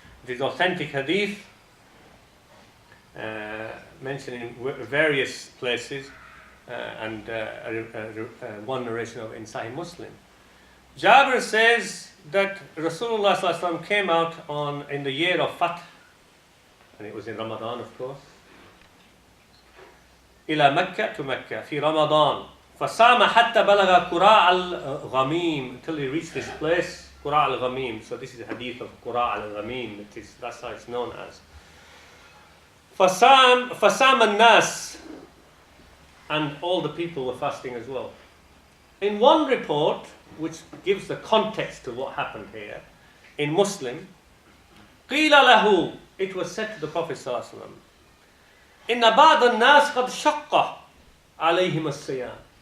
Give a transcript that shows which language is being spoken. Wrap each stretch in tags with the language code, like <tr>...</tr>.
<en>It is authentic hadith, mentioned in various places, and one narration in Sahih Muslim. Jabir says that Rasulullah ﷺ came out in the year of Fath, and it was in Ramadan, of course.</en> <ar>إلى مكة</ar> <en>to Mecca</en> <ar>في رمضان فصام حتى بلغ قراء الغميم,</ar> <en>until he reached this place,</en> <ar>قراء الغميم.</ar> <en>So this is a hadith of قراء الغميم. That's how it's known as.</en> <ar>فصام الناس,</ar> <en>and all the people were fasting as well. In one report, which gives the context to what happened here, in Muslim,</en> <ar>قيل له,</ar> <en>it was said to the Prophet ﷺ,</en> <ar>إن بعض الناس قد شق عليهم الصيام.</ar>